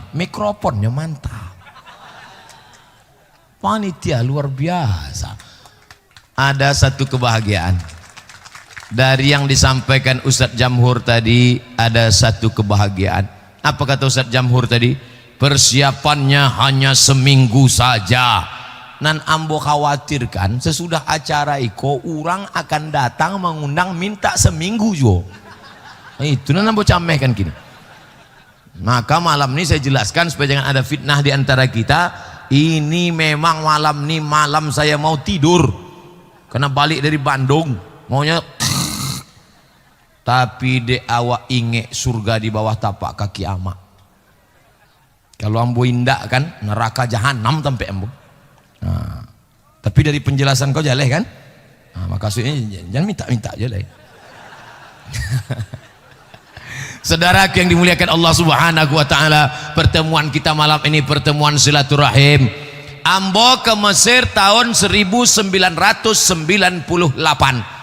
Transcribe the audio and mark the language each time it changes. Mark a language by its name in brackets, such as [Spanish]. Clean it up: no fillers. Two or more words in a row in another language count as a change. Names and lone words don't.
[Indonesian] Mikrofonnya mantap, panitia luar biasa. Ada satu kebahagiaan dari yang disampaikan Ustaz Jamhur tadi. Ada satu kebahagiaan. Apa kata Ustaz Jamhur tadi? Persiapannya hanya seminggu saja. [Minangkabau] Nan ambo khawatirkan sesudah acara iko orang akan datang mengundang minta seminggu jo. Itu nan ambo camehkan kini. [Indonesian] Maka malam ini saya jelaskan supaya jangan ada fitnah di antara kita. Ini memang malam ini malam saya mau tidur karena balik dari Bandung maunya. [Minangkabau] Tapi de awak inge surga di bawah tapak kaki ama. Kalau ambo indak kan neraka jahanam sampai ambo. Nah, tapi dari penjelasan kau jaleh kan? [Indonesian] Nah, maksudnya jangan minta-minta jaleh. Saudara yang dimuliakan Allah [Arabic] سبحانه وتعالى, [Indonesian] pertemuan kita malam ini pertemuan silaturahim. [Minangkabau] Ambo ke Mesir tahun 1998.